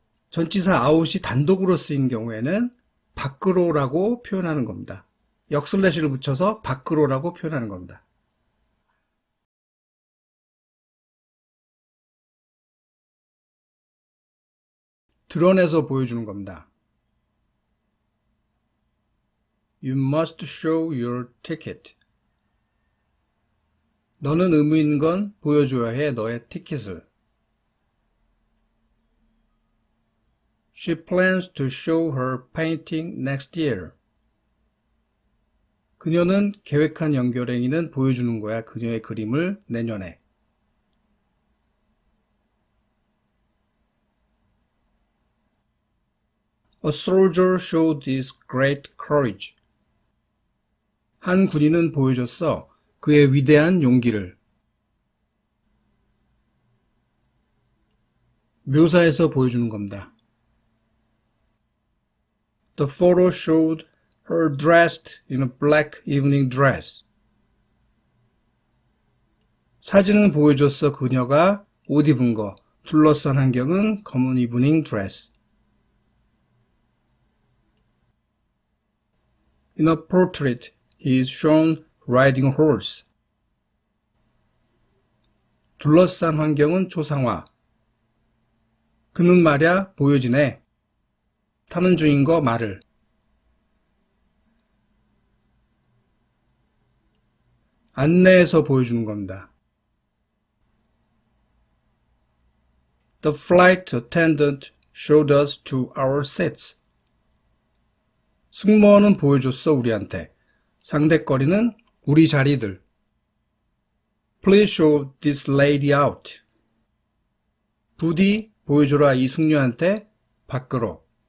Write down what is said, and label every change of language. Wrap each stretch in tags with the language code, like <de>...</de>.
<ko>전치사 아웃이 단독으로 쓰인 경우에는 밖으로라고 표현하는 겁니다. 역슬래시를 붙여서 밖으로라고 표현하는 겁니다. 드러내서 보여주는 겁니다.</ko> <en>You must show your ticket.</en> <ko>너는 의무 있는 건 보여줘야 해, 너의 티켓을.</ko> <en>She plans to show her painting next year.</en> <ko>그녀는 계획한 연결행위는 보여주는 거야, 그녀의 그림을 내년에.</ko> <en>A soldier showed his great courage.</en> <ko>한 군인은 보여줬어 그의 위대한 용기를. 묘사해서 보여주는 겁니다.</ko> <en>The photo showed her dressed in a black evening dress.</en> <ko>사진은 보여줬어 그녀가 옷 입은 거. 둘러싼 환경은 검은 이브닝 드레스.</ko> <en>In a portrait, he is shown riding a horse.</en> <ko>둘러싼 환경은 초상화. 그는 말야 보여지네. 타는 중인 거 말을. 안내해서 보여주는 겁니다.</ko> <en>The flight attendant showed us to our seats.</en> <ko>승무원은 보여줬어 우리한테. 상대거리는 우리 자리들.</ko> <en>Please show this lady out.</en> <ko>부디 보여줘라 이 숙녀한테 밖으로.</ko>